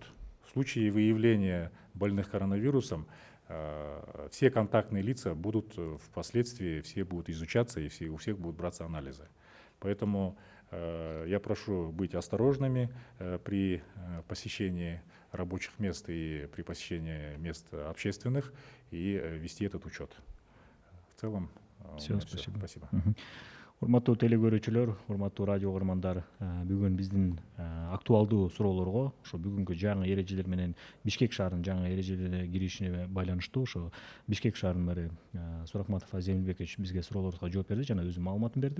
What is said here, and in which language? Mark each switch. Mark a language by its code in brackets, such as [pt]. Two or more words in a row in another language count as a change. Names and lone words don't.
[ru] В случае выявления больных коронавирусом все контактные лица будут впоследствии, все будут изучаться и у всех будут браться анализы. Поэтому я прошу быть осторожными при посещении рабочих мест и при посещении мест общественных и вести этот учет. В целом, Все, спасибо. Спасибо. [ky] Урматтуу теле көрүүчүлөр, урматтуу радио угармандар, бүгүн биздин актуалдуу суроолорго ошо бүгүнкү жаңы эрежелер менен Бишкек шаарынын жаңы эрежелерине киришине байланыштуу ошо Бишкек шаарынын мэри Суракматов Азем Элбекович бизге суроолорубузга жооп берди жана өзүнүн маалыматын берди.